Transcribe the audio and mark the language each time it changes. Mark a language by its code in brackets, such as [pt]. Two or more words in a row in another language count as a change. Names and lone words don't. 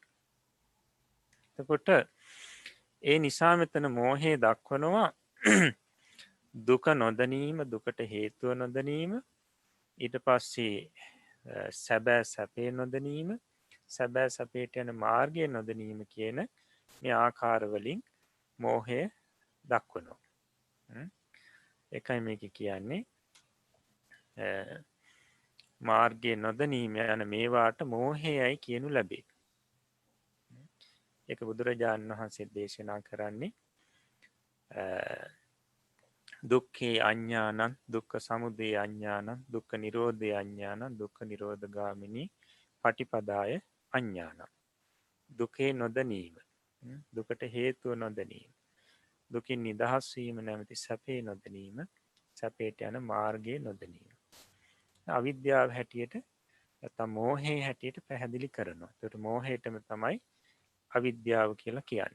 [si] එතකොට ඒ නිසා මෙතන මෝහය දක්වනවා දුක නොදැනීම, දුකට හේතුව නොදැනීම, ඊට පස්සේ සැබෑ සැපේ නොදැනීම, සැබෑ සැපේට යන මාර්ගය නොදැනීම කියන මේ ආකාරවලින් මෝහය දක්වනවා. එකයි මේක කියන්නේ මාර්ගය නොදැනීම යන මේවාට මෝහයයි කියනු ලැබේ. ඒක බුදුරජාණන් වහන්සේ දේශනා කරන්නේ [pi] දුක්ඛේ අඤ්ඤානං දුක්ඛ සමුදය අඤ්ඤානං දුක්ඛ නිරෝධේ අඤ්ඤානං දුක්ඛ නිරෝධගාමිනී පටිපදාය අඤ්ඤානං. [si] දුකේ නොදැනීම, දුකට හේතුව නොදැනීම, දුකින් නිදහස් වීම නැමැති සැපේ නොදැනීම, සැපේට යන මාර්ගය නොදැනීම. අවිද්‍යාව හැටියට නැත්නම් මෝහයේ හැටියට පැහැදිලි කරනවා. ඒකට මෝහයටම තමයි අවිද්‍යාව කියලා කියන්නේ.